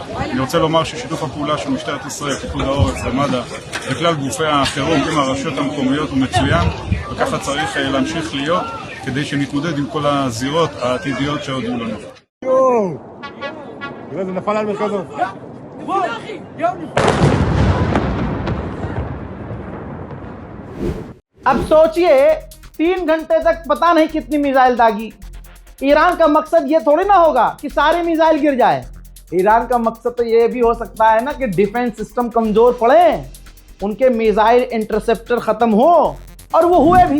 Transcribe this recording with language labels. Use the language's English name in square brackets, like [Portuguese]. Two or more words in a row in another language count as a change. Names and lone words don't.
[Hebrew] אני רוצה לומר ששיתוף הפעולה של משטרת ישראל, פיקוד העורף ומד"א וכלל גופי החירום עם הרשויות המקומיות הוא מצוין, וככה צריך להמשיך להיות כדי שנתמודד עם כל הזירות העתידיות שעוד יהיו לנו. תראה, זה נפל על מרכזו. [Hindi] अब सोचिए 3 घंटे तक पता नहीं कितनी मिसाइल दागी। ईरान का मकसद ये थोड़ी ना होगा कि सारी मिसाइल गिर जाए। ईरान का मकसद तो ये भी हो सकता है ना कि [English] defense system [Hindi] कमजोर पड़े, उनके [English] missile interceptor [Hindi] खत्म हो, और वो हुए भी।